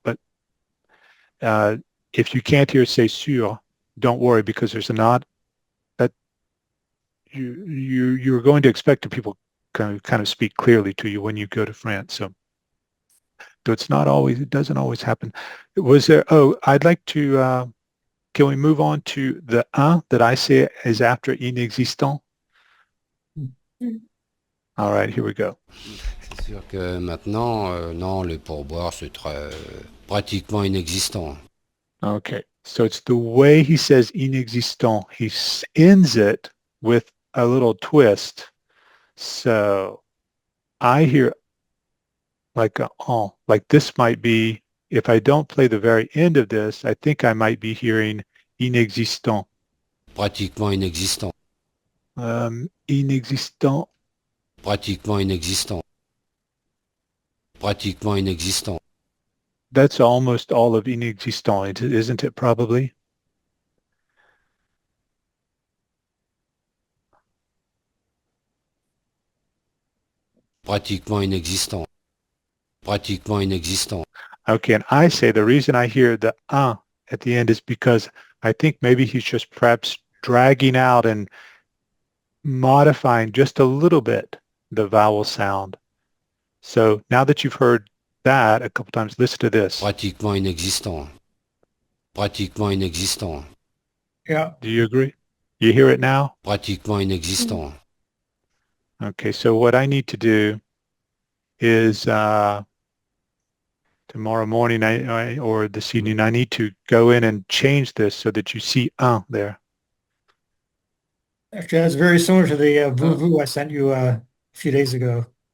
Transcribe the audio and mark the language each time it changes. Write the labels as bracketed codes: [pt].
[en] But if you can't hear [fr] "c'est sûr," [en] don't worry because there's a nod that you're going to expect the people kind of speak clearly to you when you go to France. So it's not always, it doesn't always happen. Was there, I'd like to, can we move on to the un that I say is after inexistant? All right, here we go. [fr] C'est sûr que maintenant, non, le pourboire, c'est pratiquement inexistant. [en] Okay, so it's the way he says inexistant. He ends it with a little twist. So I hear like a like this might be, if I don't play the very end of this, I think I might be hearing inexistant. [fr] Pratiquement inexistant. Inexistant. Pratiquement inexistant. Pratiquement inexistant. [en] That's almost all of inexistant, isn't it, probably? [fr] Pratiquement inexistant. Pratiquement inexistant. [en] Okay, and I say the reason I hear the at the end is because I think maybe he's just perhaps dragging out and modifying just a little bit the vowel sound. So now that you've heard that a couple times, listen to this. [fr] Pratiquement inexistant. Pratiquement inexistant. [en] Yeah. Do you agree? You hear it now? [fr] Pratiquement inexistant. [en] Okay, so what I need to do is tomorrow morning or this evening, I need to go in and change this so that you see there. Actually, that's very similar to the voo-voo I sent you a few days ago.